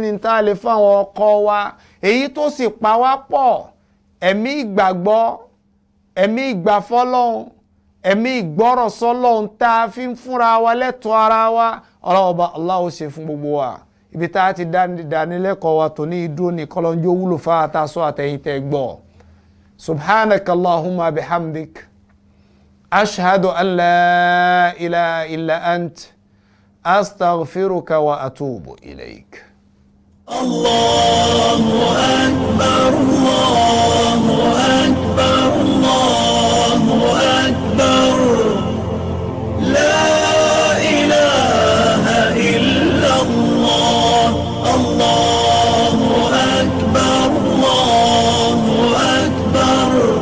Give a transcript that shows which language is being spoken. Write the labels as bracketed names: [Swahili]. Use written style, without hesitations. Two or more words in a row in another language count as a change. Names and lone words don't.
[Yoruba] ní tá a lè fáwọn ọkọ wa èyí tó sì pa wá pọ̀ ẹ̀mí ìgbàgbọ́ ẹ̀mí ìgbàfọ́lọ́hun ẹ̀mí ìgbọ́rọ̀ sọ́lọ́hun tá a fi ń fúnra wa lẹ́tọ̀ọ́ ara wa ọlọ́ọ̀bá Allah ó ṣe fún gbogbo wa ibi tá a ti dánilẹ́kọ̀ọ́ wa tó ní ìdúró ní kọ́lọ́njó wúlò fáwọn àtàsọ́ àtẹ̀yìn tẹ́ gbọ́ [Arabic] سبحانك اللهم بحمدك أشهد أن لا إله إلا أنت أستغفرك وأتوب إليك. الله أكبر الله أكبر الله أكبر لا إله إلا الله الله أكبر الله أكبر